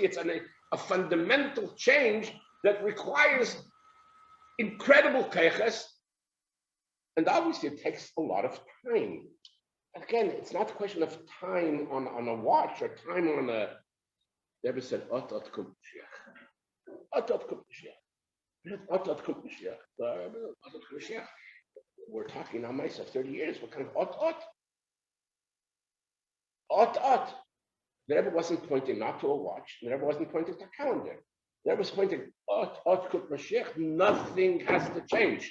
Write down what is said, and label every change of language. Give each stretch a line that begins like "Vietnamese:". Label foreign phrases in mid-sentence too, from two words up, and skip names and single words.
English: It's a fundamental change that requires incredible keiches, and obviously it takes a lot of time. Again, it's not a question of time on a watch or time on a. Rebbe said,
Yiddish: "Ot kum Mashiach, ot kum Mashiach, ot kum Mashiach."
English: We're talking now, myself, 30 years. What kind of ot? The Rebbe wasn't pointing not to a watch. The Rebbe wasn't pointing to a calendar. The Rebbe was pointing,
Yiddish: ot kum Mashiach.
English: Nothing has to change.